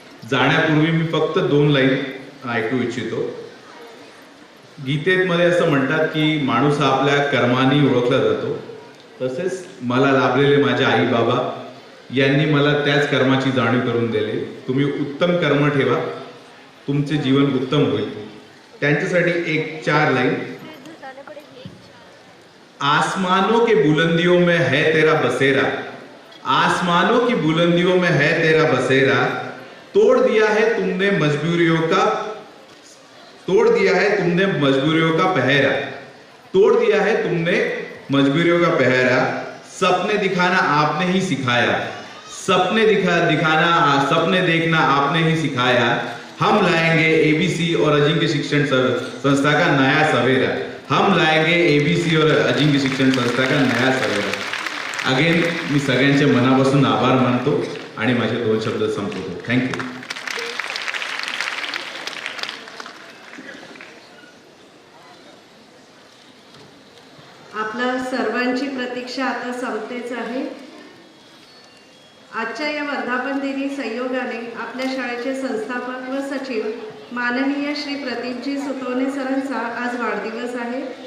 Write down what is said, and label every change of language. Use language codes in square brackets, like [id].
[mr] जाण्यापूर्वी मी फक्त 2 लाईन ऐकू इच्छितो. गीतेमध्ये असं म्हणतात की माणूस हा आपल्या कर्माने ओळखला जातो. तसेच मला लाभलेले माझे आई बाबा यांनी मला त्याच कर्माची जाणीव करून दिली. तुम्ही उत्तम कर्म ठेवा, तुमचे जीवन उत्तम होईल. त्यांच्यासाठी एक 4 लाईन. [hi] आसमानों के बुलंदियों में है तेरा बसेरा, आसमानों की बुलंदियों में है तेरा बसेरा, तोड़ दिया है तुमने मजबूरियों का, तोड़ दिया है तुमने मजबूरियों का पहरा, तोड़ दिया है तुमने मजबूरियों का पहरा, सपने दिखाना आपने ही सिखाया, सपने दिखाना सपने देखना आपने ही सिखाया. हम लाएंगे ABC और अजिंक्य शिक्षण संस्था का नया सवेरा, हम लाएंगे ABC और अजिंक्य शिक्षण संस्था का नया सवेरा. [mr] अगेन मी सगळ्यांचे मनापासून आभार मानतो आणि माझे 2 शब्द संपवतो. थँक्यू. आपल्या सर्वांची प्रतीक्षा आता संपतेच आहे. आजच्या या वर्धापन दिनी संयोगाने आपल्या शाळेचे संस्थापक व सचिव माननीय श्री प्रदीपजी सुतवणे सरांचा आज वाढदिवस आहे.